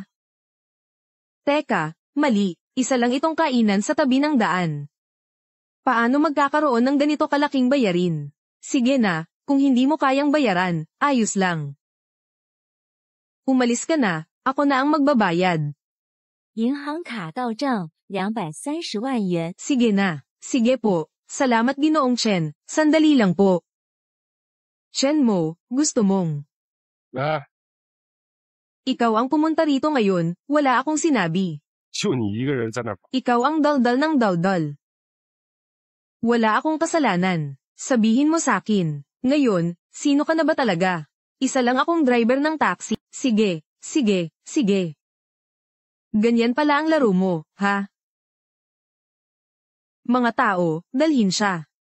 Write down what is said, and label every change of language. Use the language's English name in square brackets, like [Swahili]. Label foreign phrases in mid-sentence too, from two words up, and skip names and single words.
[Filipino] Teka, mali, isa lang itong kainan sa tabi ng daan. Paano magkakaroon ng ganito kalaking bayarin? Sige na, kung hindi mo kayang bayaran, ayos lang. Umalis ka na, ako na ang magbabayad. [Chinese] 银行卡到账230万元。 [Filipino] Sige na, sige po, salamat Ginoong Chen, sandali lang po. Shen Mo, gusto mong ikaw ang pumunta rito ngayon, wala akong sinabi. [Chinese] 就你一个人在那儿。 [Filipino] Ikaw ang daldal ng daldal. Wala akong kasalanan. Sabihin mo sa akin. Ngayon, sino ka na ba talaga? Isa lang akong driver ng taxi. Sige, sige, sige. Ganyan pala ang laro mo, ha? Mga tao, dalhin siya.